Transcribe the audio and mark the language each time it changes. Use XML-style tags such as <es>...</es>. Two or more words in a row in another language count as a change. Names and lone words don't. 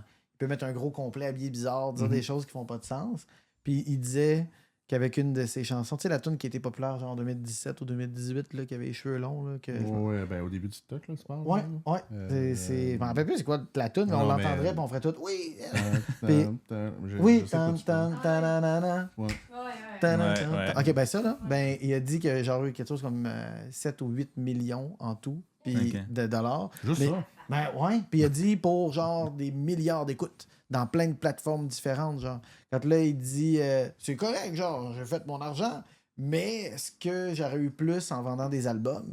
<fr>Il peut mettre un gros complet habillé bizarre, dire des choses qui font pas de sens. Puis il disait qu'avec une de ses chansons, tu sais, la tune qui était populaire genre en 2017 ou 2018, là, qui avait les cheveux longs. Là, Ouais, ben, au début du TikTok, là, tu parles. Ouais, là. ouais. Je m'en rappelle plus c'est quoi la tune, mais on Non, l'entendrait mais- puis on ferait tout. Oui! Puis, Oui, tan, tan, tananana. Ouais. Tan-tan-tan. Ouais. Ok, ben ça, là, ben, il a dit qu'il y a genre eu quelque chose comme 7 ou 8 millions en tout puis Ok. de dollars. Juste Mais- ça. Ben ouais, puis il a dit pour genre des milliards d'écoutes dans plein de plateformes différentes, genre. Quand là, il dit c'est correct, genre, j'ai fait mon argent, mais est-ce que j'aurais eu plus en vendant des albums?</fr>